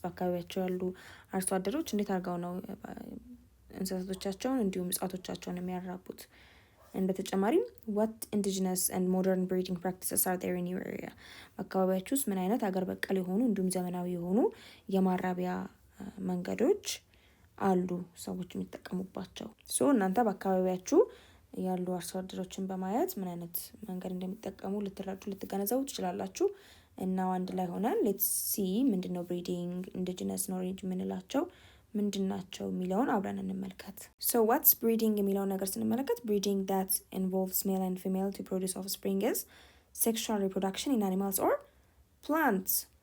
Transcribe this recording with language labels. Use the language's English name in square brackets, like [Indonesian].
[Amharic] በአካባቢያቸው ያሉ አርሶ አደሮች እንዴት አድርገው ነው እንስሳቶቻቸውን እንዲሁም እጽዋቶቻቸውን የሚያራቡት? በተጨማሪም [English] what indigenous and modern breeding practices are there in your area? [Amharic] በአካባቢያችሁ ውስጥ ምን አይነት አገር በቀል የሆኑ እንዲሁም ዘመናዊ የሆኑ የማራቢያ መንገዶች አሉ ሰዎች የሚጠቀሙባቸው? እናንተ በአካባቢያችሁ ያሉ አርሶ አደሮችን በማየት ምን አይነት መንገድ እንደሚጠቀሙ ልትረዱ ልትገነዘቡ ትችላላችሁ። እና አንድ ላይ ሆነን [English] let's see [Amharic] ምንድነው breeding indigenous knowledge ምንላቸው ምንድናቸው የሚለውን አብረን እንመልከት። [English] So what's breeding [Amharic] የሚለውን ነገር ስንመለከት [English] breeding that involves male and female to produce offspring is sexual reproduction in animals or plants.